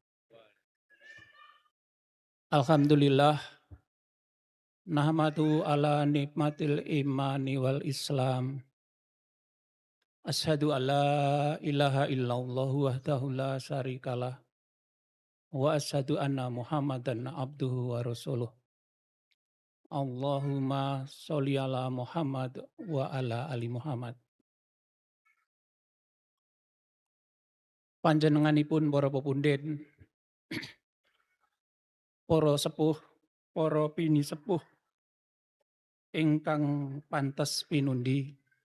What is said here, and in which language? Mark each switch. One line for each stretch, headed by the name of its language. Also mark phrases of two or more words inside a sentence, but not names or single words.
Arabic: الحمد لله نحمد على نعمة الإيمان والإسلام. أشهد أن لا إله إلا الله وحده لا شريك له وأشهد أن محمدا عبده ورسوله. اللهم صل على محمد وعلى آل محمد.
Javanese: Panjenenganipun para pepundhen, para sepuh, para pini sepuh ingkang pantes pinundi,